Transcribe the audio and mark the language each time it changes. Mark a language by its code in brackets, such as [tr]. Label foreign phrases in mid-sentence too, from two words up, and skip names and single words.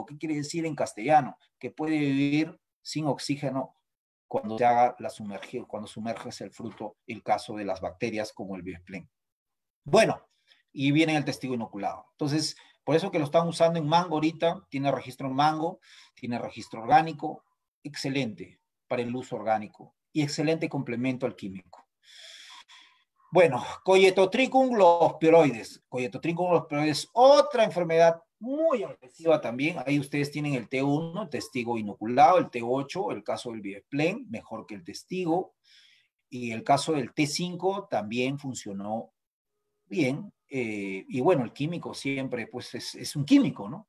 [es] ¿Qué quiere decir en castellano? Que puede vivir sin oxígeno cuando se haga cuando sumerges el fruto, el caso de las bacterias como el Videsplen. Bueno, y viene el testigo inoculado. Entonces, por eso que lo están usando en mango ahorita, tiene registro en mango, tiene registro orgánico, excelente para el uso orgánico y excelente complemento al químico. Bueno, Coleotrichum glospioides. Coleotrichum glospioides, otra enfermedad muy agresiva también. Ahí ustedes tienen el T1, el testigo inoculado, el T8, el caso del Videsplen, mejor que el testigo. Y el caso del T5 también funcionó bien. Y bueno, el químico siempre, pues es un químico, ¿no?